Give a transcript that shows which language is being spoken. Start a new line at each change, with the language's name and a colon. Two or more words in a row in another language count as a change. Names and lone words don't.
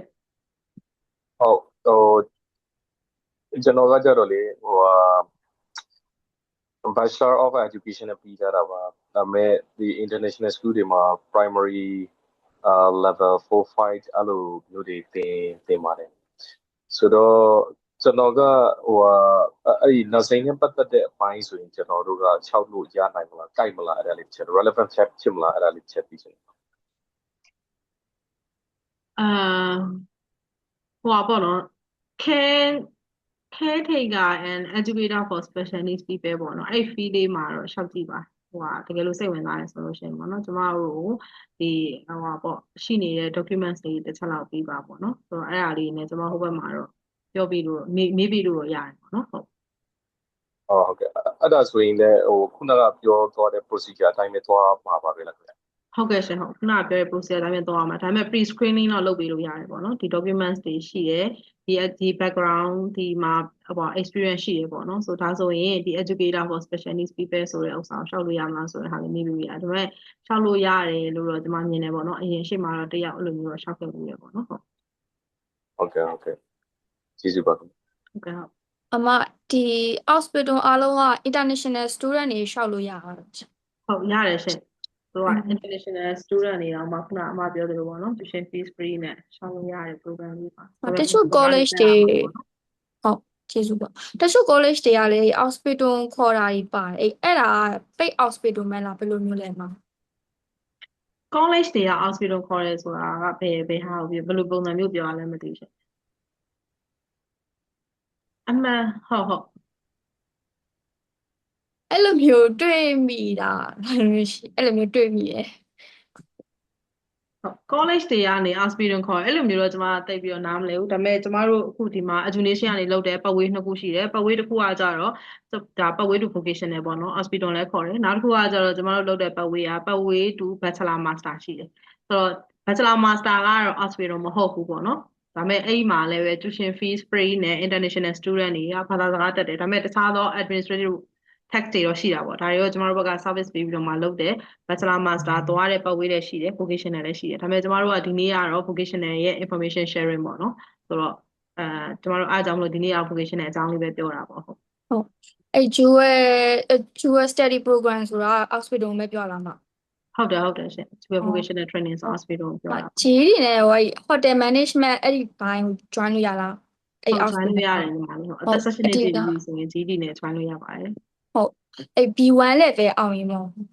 Burmese: ဟုတ်ကျွန်တော်ကကြတော့လေ
English: Bachelor of Education
Burmese: နဲ့ပြီးကြတာပါဒါပေမဲ့ဒီ
English: international school
Burmese: တွေမှာ
English: primary level 4 5
Burmese: အဲ့လိုမျိုးတွေသင်ပါတယ်ဆိုတော့ကျွန်တော်ကအဲ့ဒီ nursing နဲ့ပတ်သက်တဲ့အပိုင်းဆိုရင်ကျွန်တော်တို့က6လို့ရနိုင်မလားကြိုက်မလားအဲ့ဒါလေးချက် relevant ဖြစ်မလားအဲ့ဒါလေးချက်ပြီးရှင် ဟိုပါတော့
English: caretaker and educator for special needs people
Burmese: ပေါ့နော်အဲ့ field လေးမှာတော့ရှောက်ကြည့်ပါဟိုတကယ်လို့စိတ်ဝင်စားတယ်ဆိုလို့ရှိရင်ပေါ့နော်ကျမတို့ဒီဟိုပေါ့ရှိနေတဲ့ documents တွေတစ်ချက်လောက်ပြီးပါပေါ့နော်ဆိုတော့အဲ့ဒါလေးနဲ့ကျမဟိုဘက်မှာတော့ပြောပြီးလို့မေးပြီးလို့ရတယ်ပေါ့နော်ဟုတ် ဟုတ်ကဲ့အဲ့ဒါဆိုရင်လည်းခုနကပြောသွားတဲ့ procedure အတိုင်းပဲသွားမှာပါပဲလားခင်ဗျ ဟုတ်ကဲ့ရှင်ဟုတ်ခုနကပြောတဲ့ procedure အတိုင်းပဲသွားရမှာဒါပေမဲ့
English: pre screening
Burmese: တော့လုပ်ပေးလို့ရတယ်ပေါ့နော်ဒီ documents တွေရှိတယ်ဒီ background ဒီမှာဟို experience ရှိတယ်ပေါ့နော်ဆိုဒါဆိုရင်ဒီ
English: educator for special needs people
Burmese: ဆိုတဲ့ဥစ္စာကိုရှောက်လို့ရမလားဆိုတဲ့ဟာလေးမေးပြီးရတယ်ဒါပေမဲ့ရှောက်လို့ရတယ်လို့တော့ကျွန်မမြင်တယ်ပေါ့နော်အရင်ရှေ့မှာတော့တယောက်အဲ့လိုမျိုးတော့ရှောက်ခဲ့လို့ရပေါ့နော် ဟုတ်ကဲ့ကျေးဇူးပါ ဟုတ်ကဲ့ဟုတ် အမဒီ hospital အားလုံးက
English: international student
Burmese: တွေရှောက်လို့ရတာ ဟုတ်ရတယ်ရှင်သူက
English: international student
Burmese: တွေတော့မှခုနအမပြောသလိုပေါ့နော်
English: tuition fees free
Burmese: နဲ့ရှောက်လို့ရတဲ့ program လေးပါ တချို့ college တွေဟုတ်ကျေးဇူးပါတချို့ college တွေကလည်း hospital ခေါ်တာကြီးပါတယ်အဲ့ဒါ
English: paid hospital
Burmese: မဲလားဘယ်လိုမျိုးလဲမ college တွေက hospital ခေါ်ရဲဆိုတာကဘယ်ဟာကိုဘယ်လိုပုံစံမျိုးပြောရလဲမသိရှင်အမှန်ဟုတ် အဲ့လိုမျိုးတွေ့မိတာအဲ့လိုမျိုးတွေ့မိတယ် ဟုတ် college တွေကနေ hospital ခေါ်အဲ့လိုမျိုးတော့ကျွန်မတိတ်ပြီးတော့နားမလဲဘူးဒါပေမဲ့ကျွန်မတို့အခုဒီမှာ education ကနေလုပ်တဲ့ပတ်ဝေးနှစ်ခုရှိတယ်ပတ်ဝေးတစ်ခုကကြတော့ဒါ ပတ်ဝေး
English: to vocational
Burmese: ပေါ့နော် hospital လည်းခေါ်တယ်နောက်တစ်ခုကကြတော့ကျွန်မတို့လုပ်တဲ့ပတ်ဝေးကပတ်ဝေး
English: to bachelor master
Burmese: ရှိတယ်ဆိုတော့
English: bachelor master
Burmese: ကတော့ hospital မဟုတ်ဘူးပေါ့နော်ဒါပေမဲ့အဲ့ဒီမှာလည်းပဲ
English: tuition fees free
Burmese: နဲ့
English: international student
Burmese: တွေကဘာသာစကားတက်တယ်ဒါပေမဲ့တခြားသော
English: administrative tax
Burmese: တွေတော့ရှိတာပေါ့ဒါတွေရောကျမတို့ဘက်က service ပေးပြီးတော့မှလုပ်တယ်
English: bachelor master
Burmese: သွားတဲ့ပတ်ဝေးလည်းရှိတယ် vocational လည်းရှိတယ်ဒါပေမဲ့ကျမတို့ကဒီနေ့ကတော့ vocational ရဲ့
English: information sharing
Burmese: ပေါ့နော်ဆိုတော့ကျမတို့အားကြောင့်မလို့ဒီနေ့က vocational အကြောင်းလေးပဲပြောတာပေါ့ဟုတ် အဲ့
English: dual study program
Burmese: ဆိုတာ hospital ပဲပြောလာမှာ ဟုတ်တယ်ရှင်
English: vocational training
Burmese: ဆို hospital ပြောတာ ဂျီးတွေနဲ့
English: hotel management
Burmese: အဲ့ဒီဘိုင်း join လို့ရလား အဲ့ join လို့ရတယ်ညီမလေးဟုတ်အသက်16နှစ်ပြည့်ပြီဆိုရင် GD နဲ့ join လို့ရပါတယ် ဟုတ်အဲ့
English: B1 level
Burmese: အောင်ရင်တော့